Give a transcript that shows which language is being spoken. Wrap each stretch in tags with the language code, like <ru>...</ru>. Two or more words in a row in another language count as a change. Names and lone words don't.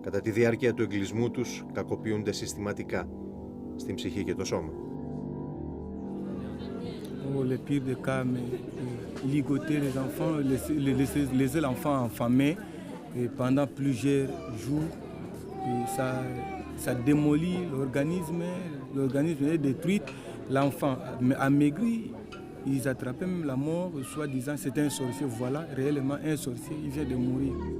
<el>Κατά τη διάρκεια του εγκλισμού τους κακοποιούνται συστηματικά στην ψυχή και το σώμα.</el> <fr>Le pire des cas, mais ligoter les enfants, laisser l'enfant enfamé pendant plusieurs jours, et ça démolit l'organisme est détruit, l'enfant amaigri, ils attrapaient même la mort, soi-disant c'était un sorcier, voilà, réellement un sorcier, il vient de mourir.</fr>